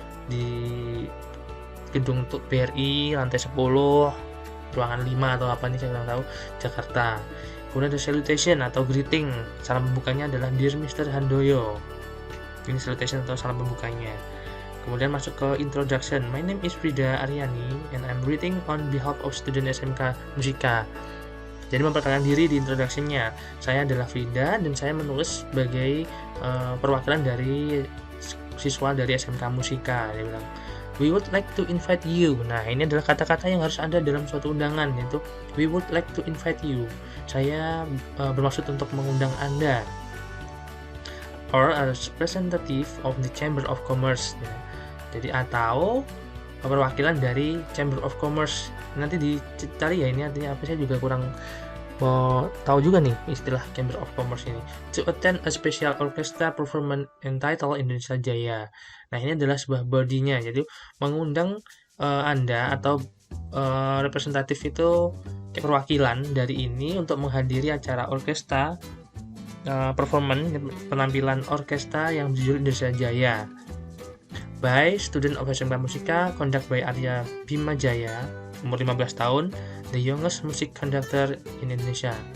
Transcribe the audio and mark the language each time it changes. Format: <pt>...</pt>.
<id>Di gedung BRI lantai 10 ruangan 5 atau apa nih saya kurang tahu, Jakarta. Kemudian ada salutation atau greeting, salam pembukanya adalah Dear Mr. Handoyo. Ini salutation atau salam pembukanya. Kemudian masuk ke introduction.</id> <en>My name is Frida Aryani and I'm writing on behalf of student SMK Musika.</en> <id>Jadi memperkenalkan diri di introduction-nya. Saya adalah Frida dan saya menulis sebagai perwakilan dari siswa dari SMK Musika. Dia bilang,</id> <en>we would like to invite you.</en> <id>Nah, ini adalah kata-kata yang harus ada dalam suatu undangan, yaitu</id> <en>we would like to invite you.</en> <id>Saya bermaksud untuk mengundang Anda.</id> <en>Or as representative of the Chamber of Commerce.</en> <id>Ya. Jadi atau perwakilan dari Chamber of Commerce. Nanti dicari ya ini artinya apa, saya juga kurang tahu juga nih istilah Chamber of Commerce ini.</id> <en>To attend a special orchestra performance entitled Indonesia Jaya.</en> <id>Nah, ini adalah sebuah bodinya, jadi mengundang Anda atau representatif itu perwakilan dari ini untuk menghadiri acara orkestra performance, penampilan orkestra yang berjudul Indonesia Jaya</id> <en>by student of SMK Musika, conduct by Arya Bima Jaya,</en> <id>umur 15 tahun,</id> <en>the youngest music conductor in Indonesia.</en>